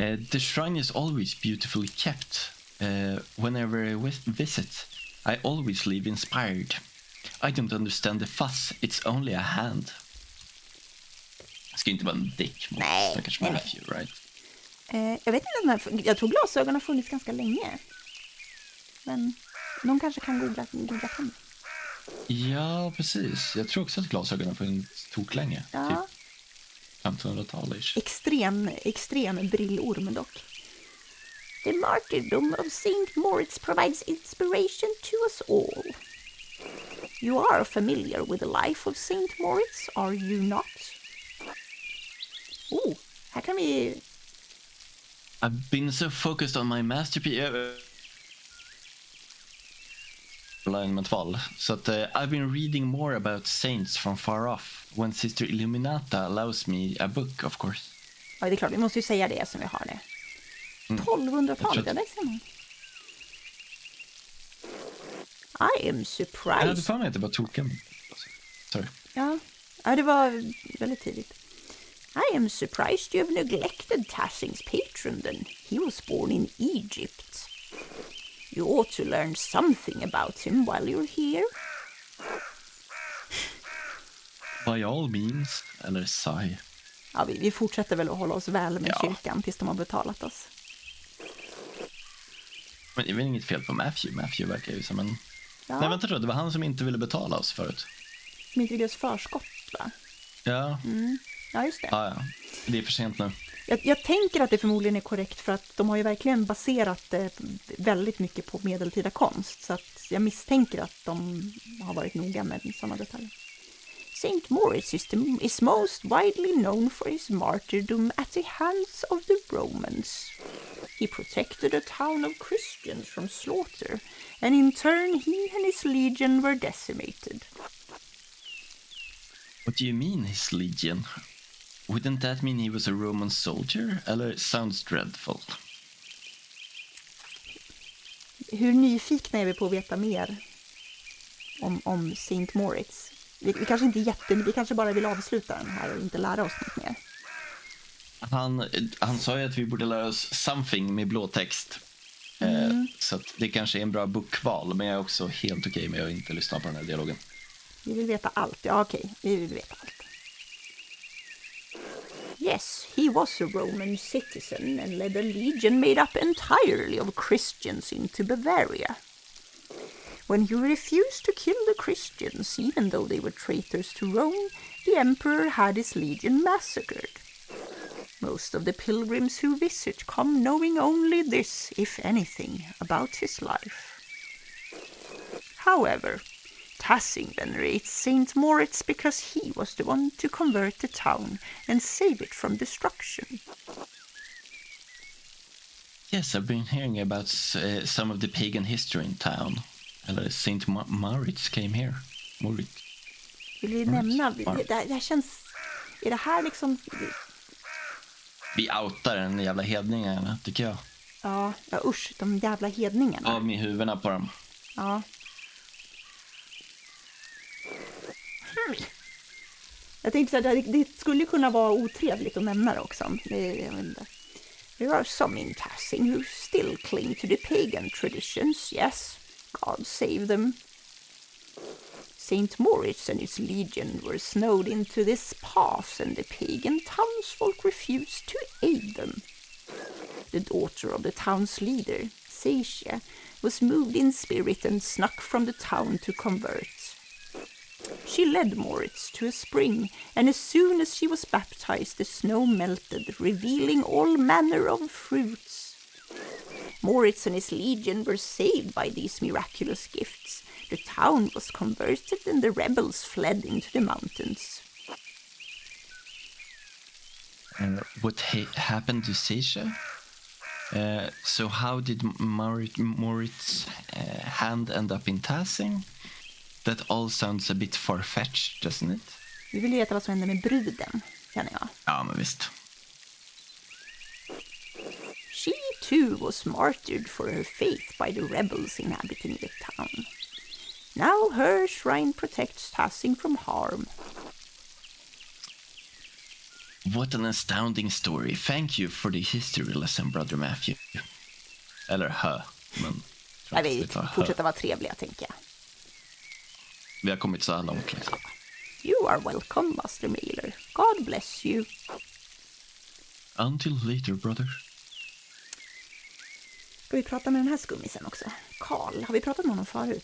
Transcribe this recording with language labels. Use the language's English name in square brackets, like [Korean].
[English] The shrine is always beautifully kept. Whenever I visit, I always leave inspired. I don't understand the fuss, it's only a hand. [Swedish] Det ska inte vara en dick mot stackars Matthew, [English] right? [Swedish] Jag vet inte, jag tror glasögon har funnits ganska länge. Men någon kanske kan googla fram. Ja, precis. Jag tror också att glasögon har funnits toklänge. Ja. Typ 1500-talet. Extrem brillorm dock. [English] The martyrdom of Saint Moritz provides inspiration to us all. You are familiar with the life of Saint Moritz, are you not? [Swedish] Oh, här kan vi... [English] I've been so focused on my masterpiece... [Swedish] alignment-val. Så att [English] I've been reading more about saints from far off. When Sister Illuminata allows me a book, of course. [Swedish] Ja, det är klart. Vi måste ju säga det som vi har det. 1200-talet, ja, där ser man. [English] I am surprised. [Swedish] Jag hade för mig att det var token. [English] Sorry. [Swedish] Ja, det var väldigt tidigt. [English] I am surprised you have neglected Tassing's patron then. He was born in Egypt. You ought to learn something about him while you're here. By all means, [Swedish] eller [English] sigh. [Swedish] Ja, vi fortsätter väl att hålla oss väl med kyrkan tills de har betalat oss. Men det är väl inget fel på Matthew. Matthew verkar ju som en... Ja. Nej, vänta då. Det var han som inte ville betala oss förut. Som inte ville oss förskott, va? Ja. Ja, just det. Ja. Det är för sent nu. Jag tänker att det förmodligen är korrekt för att de har ju verkligen baserat det väldigt mycket på medeltida konst. Så att jag misstänker att de har varit noga med sådana detaljer. [English] Saint Moritz is most widely known for his martyrdom at the hands of the Romans. He protected a town of Christians from slaughter, and in turn he and his legion were decimated. What do you mean, his legion? Wouldn't that mean he was a Roman soldier? [Swedish] Eller [English] sounds dreadful. [Swedish] Hur nyfikna är vi på att veta mer om Saint Moritz? Vi kanske inte vi kanske bara vill avsluta den här och inte lära oss något mer. Han sa ju att vi borde lära oss [English] something [Swedish] med blåtext. Så att det kanske är en bra bokval, men jag är också helt okej med att inte lyssna på den här dialogen. Vi vill veta allt. Ja, okej. Vi vill veta allt. [English] Yes, he was a Roman citizen and led a legion made up entirely of Christians into Bavaria. When he refused to kill the Christians, even though they were traitors to Rome, the emperor had his legion massacred. Most of the pilgrims who visit come knowing only this, if anything, about his life. However, Tassing venerates Saint Moritz because he was the one to convert the town and save it from destruction. Yes, I've been hearing about some of the pagan history in town. [Swedish] Eller [English] Saint Moritz came here. Moritz. [Swedish] Vill vi nämna? Det här känns Är det här liksom... Vi outar den jävla hedningarna, tycker jag. Ja, usch, de jävla hedningarna. Av med huvudena på dem. Ja. Jag tänkte så här, det skulle kunna vara otrevligt att nämna det också. [English] There are some in Tassing who still cling to the pagan traditions, yes. God save them. Saint Moritz and his legion were snowed into this pass, and the pagan townsfolk refused to aid them. The daughter of the town's leader, Seisha, was moved in spirit and snuck from the town to convert. She led Moritz to a spring, and as soon as she was baptized, the snow melted, revealing all manner of fruits. Moritz and his legion were saved by these miraculous gifts. The town was converted, and the rebels fled into the mountains. What happened to Seisha? So how did Moritz hand end up in Tassing? That all sounds a bit far-fetched, doesn't it? [Swedish] Vi vill veta vad som hände med bruden, känner jag. Ja, men visst. [English] She too was martyred for her faith by the rebels inhabiting the town. Now her shrine protects Tassing from harm. What an astounding story. Thank you for the history lesson, brother Matthew. [Swedish] Eller hö, men... Jag vill fortsätta vara trevliga, tänker jag. Vi har kommit så här långt, liksom. [English] You are welcome, Master Mailer. God bless you. Until later, brother. [Swedish] Ska vi prata med den här skummisen också? Karl, har vi pratat med honom förut?